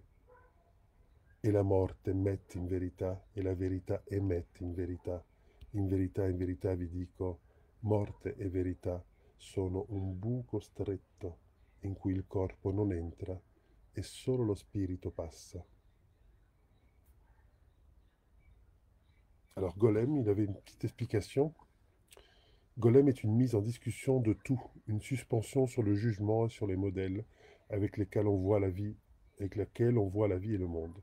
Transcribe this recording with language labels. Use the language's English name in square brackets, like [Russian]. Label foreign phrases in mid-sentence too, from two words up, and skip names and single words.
[Italian] E la morte mette in verità, e la verità emette in verità. In verità vi dico, morte e verità sono un buco stretto in cui il corpo non entra e solo lo spirito passa. [French] Alors Golem, il avait une petite explication. Golem est une mise en discussion de tout, une suspension sur le jugement et sur les modèles avec lesquels on voit la vie, avec laquelle on voit la vie et le monde.